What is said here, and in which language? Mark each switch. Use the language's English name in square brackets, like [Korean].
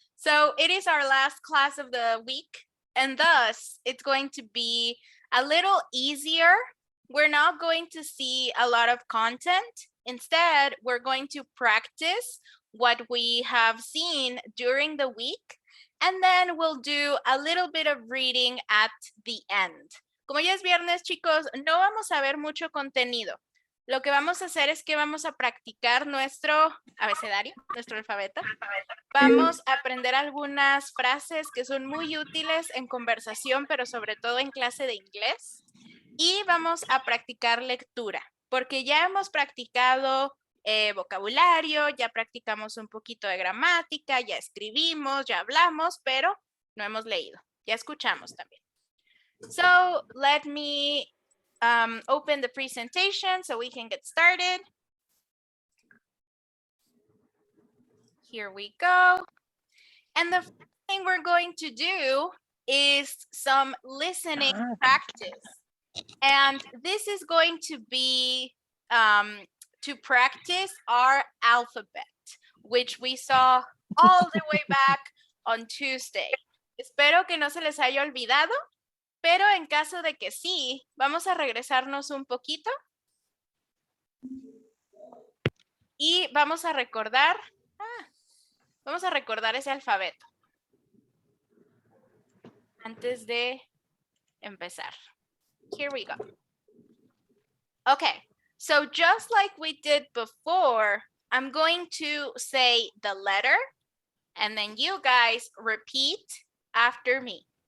[English] So it is our last class of the week, and thus it's going to be a little easier. We're not going to see a lot of content. Instead, we're going to practice what we have seen during the week, and then we'll do a little bit of reading at the end. [Spanish] Como ya es viernes, chicos, no vamos a ver mucho contenido. Lo que vamos a hacer es que vamos a practicar nuestro abecedario, nuestro alfabeto. Vamos a aprender algunas frases que son muy útiles en conversación, pero sobre todo en clase de inglés. Y vamos a practicar lectura, porque ya hemos practicado vocabulario, ya practicamos un poquito de gramática, ya escribimos, ya hablamos, pero no hemos leído. Ya escuchamos también. [English] So, let me open the presentation so we can get started. Here we go. And the first thing we're going to do is some listening practice. And this is going to be to practice our alphabet, which we saw all the way back on Tuesday. [Spanish] Espero que no se les haya olvidado, pero en caso de que sí, vamos a regresarnos un poquito y vamos a recordar ese alfabeto antes de empezar. [English] Here we go. Okay, so just like we did before, I'm going to say the letter and then you guys repeat after me.